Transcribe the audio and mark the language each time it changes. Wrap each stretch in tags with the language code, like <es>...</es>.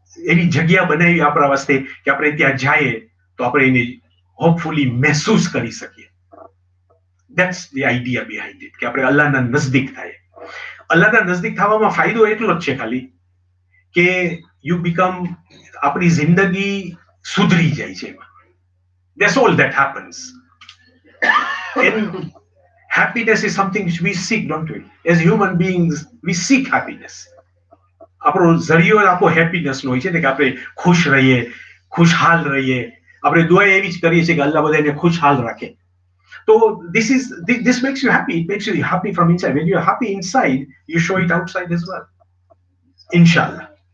<gu>એવી જગ્યા બનાવી આપણા વાસ્તે કે આપણે ત્યાં જઈએ તો આપણે એને હોપફુલી મહેસૂસ કરી શકીએ.</gu> <en>That's the idea behind it,</en> <gu>કે આપણે અલ્લાહના નજદીક થાય. અલ્લાહના નજદીક થવામાં ફાયદો એટલો જ છે ખાલી કે</gu> <en>you become,</en> <gu>આપણી જિંદગી સુધરી જાય છે એમાં.</gu> <en>That's all that happens. And happiness is something which we seek, don't we? As human beings, we seek happiness.</en> <gu>આપણો જરિયો આપણો હેપીનેસ નો હોય છે ને કે આપણે ખુશ રહીએ, ખુશહાલ રહીએ. આપણે દુઆ એવી જ કરીએ છીએ કે અલ્લાહ બધાને ખુશહાલ રાખે.</gu> <en>So this makes you happy. It makes you happy from inside. When you're happy inside, you show it outside as well. Inshallah.</en>